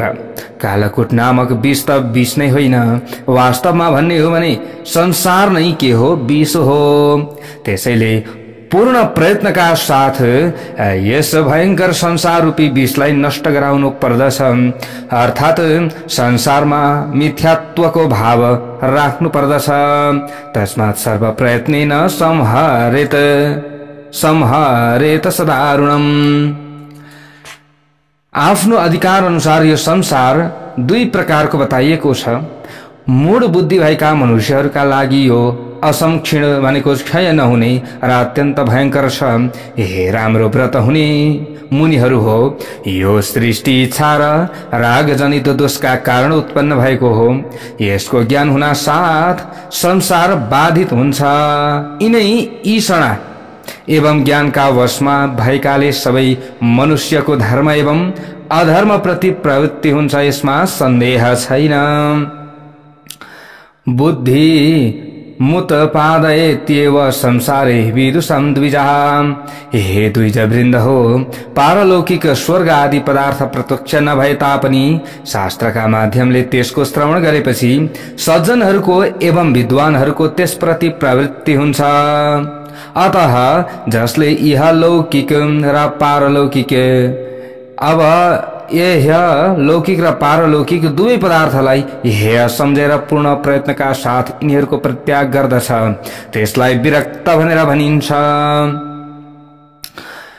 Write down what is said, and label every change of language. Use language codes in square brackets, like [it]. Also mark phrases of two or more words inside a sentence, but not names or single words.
[ne] कालकुट नामक विष त विष नै होइन, वास्तवमा भन्ने हो भने संसार नै के हो? विष हो। त्यसैले पूर्ण प्रयत्नका साथ यस भयंकर संसार रूपी विषलाई नष्ट गराउनु पर्दछ। अर्थात् संसारमा मिथ्यात्वको भाव राख्नु पर्दछ। [sa] तस्मात् सर्व प्रयत्नेन संहरेत सदारुणम्। [ne] आफ्नो अधिकार अनुसार यो संसार दुई प्रकारको बताइएको छ। मूढ बुद्धि भएका मनुष्यहरूका लागि यो असंक्षीण भनेको क्षय नहुने र अत्यन्त भयंकर छ। हे राम्रो व्रत हुने मुनिहरू हो, यो सृष्टि इच्छा र रागजनित दोषका कारण उत्पन्न भएको हो। यसको ज्ञान हुना साथ संसार बाधित हुन्छ। यिनै ईषणा एवं ज्ञानका वशमा भएकाले सबै मनुष्यको धर्म एवं अधर्म प्रति प्रवृत्ति हुन्छ, यसमा सन्देह छैन। [sa] बुद्धि मुत पादयत्येव संसारे विदुषं द्विजः। [ne] हे द्विज वृन्द हो, पारलौकिक स्वर्ग आदि पदार्थ प्रत्यक्ष नभए तापनि शास्त्रका माध्यमले त्यसको श्रवण गरेपछि सज्जनहरूको एवं विद्वानहरूको त्यसप्रति प्रवृत्ति हुन्छ। अतः जसले इहलौकिक र पारलौकिक, अब लौकिक र पारलौकिक दुवै पदार्थलाई हेय सम्झेर पूर्ण प्रयत्नका साथ यिनीहरूको परित्याग गर्दछ, त्यसलाई विरक्त भनेर भनिन्छ।